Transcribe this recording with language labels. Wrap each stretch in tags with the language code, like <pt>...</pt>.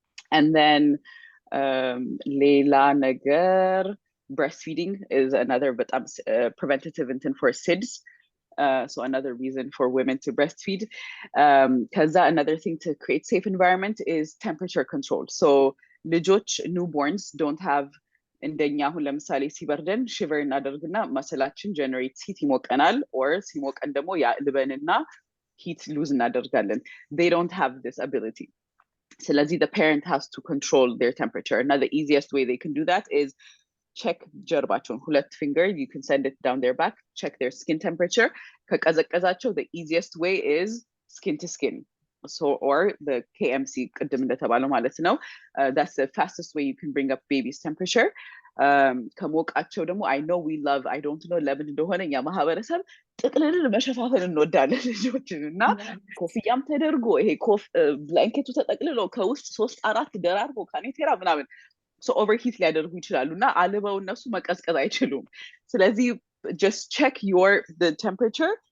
<en>And then Leila Nagar, breastfeeding is another, but preventative intent for SIDS. So another reason for women to breastfeed. Because another thing to create safe environment is temperature control.</en> <am>So ልጆች</am> <en>newborns don't have</en> <am>እንደኛ አሁን ለምሳሌ ሲበርደን ሽቨር እናደርግና መሰላችን ጀነሬት ሂት ይሞቀናል or ሲሞቀን ደግሞ ያልበንና ሂት ሉዝ እናደርጋለን.</am> <en>They don't have this ability. ስለዚህ the parent has to control their temperature. Now the easiest way they can do that is check</en> <am>ጀርባቸውን ሁለት</am> <en>finger, you can send it down their back, check their skin temperature.</en> <am>ከቀዘቀዛቸው</am> <en>the easiest way is skin to skin. So or the KMC</en> <am>ቅድም እንደተባለው ማለት ነው.</am> <en>That's the fastest way you can bring up baby's temperature.</en> <am>ከሞቃቸው ደግሞ</am> <en>I know we love, I don't know</en> <am>ለምን እንደሆነ እኛ ማህበረሰብ ጥቅልል መሸፋፈን እንወዳለን ልጆችን እና ኮፍያም ተደርጎ ይሄ ብላንኬቱ ተጠቅልሎ ከውስጥ 3-4 ደራርቦ ካኔቴራ ምናምን so overheat ሊያደርጉ ይችላሉ እና አልበው እነሱ መቀዝቀዝ አይችሉም። ስለዚህ</am> <en>just check the temperature.</en>